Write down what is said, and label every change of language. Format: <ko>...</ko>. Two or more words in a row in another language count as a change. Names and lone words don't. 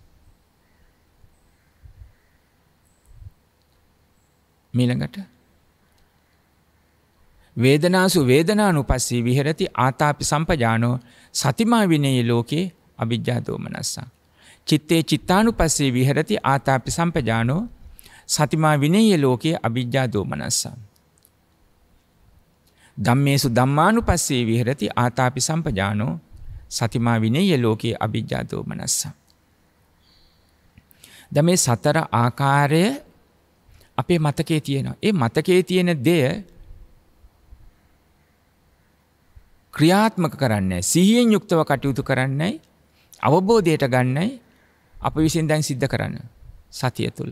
<pi>මීළඟට වේදනාසු වේදනානුපස්සී විහෙරති ආතාපි සම්පජානෝ සතිමා විනේය ලෝකේ අවිජ්ජා දෝමනස්සා. චිත්තේ චිත්තානුපස්සී විහෙරති ආතාපි සම්පජානෝ සතිමා විනේය ලෝකේ අවිජ්ජා දෝමනස්සා. ධම්මේසු ධම්මානුපස්සී විහෙරති ආතාපි සම්පජානෝ සතිමා විනේය ලෝකේ අවිජ්ජා දෝමනස්සා.</pi> <si>දැන් මේ සතර ආකාරය අපේ මතකයේ තියෙනවා. ඒ මතකයේ තියෙන දෙය ක්‍රියාත්මක කරන්නයි, සිහියෙන් යුක්තව කටයුතු කරන්නයි, අවබෝධයට ගන්නයි අප විසින් දැන් සිද්ධ කරන්න සතිය තුළ.</si>